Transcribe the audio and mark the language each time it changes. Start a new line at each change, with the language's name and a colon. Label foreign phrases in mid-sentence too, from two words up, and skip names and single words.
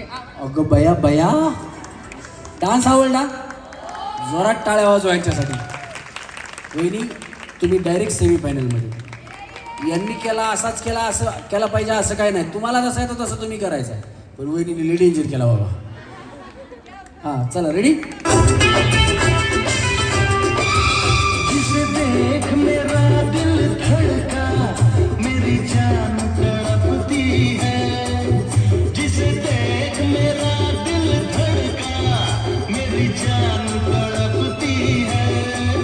Marathi: अगं बया बया डान्स आवडला? जोरात टाळ्या वाजवा यांच्यासाठी. वहिनी तुम्ही डायरेक्ट सेमीफायनलमध्ये. यांनी केला असाच केला असं केला पाहिजे असं काय नाही. तुम्हाला जसं आहे तर तसं तुम्ही करायचं आहे. पण वहिनीने
English: lady danger
Marathi: केला बाबा. हां चला रेडी.
Hindi: जिसे देख मेरा दिल धड़का मेरी जान तड़पती है. जिसे देख मेरा दिल धड़का मेरी जान तड़पती है.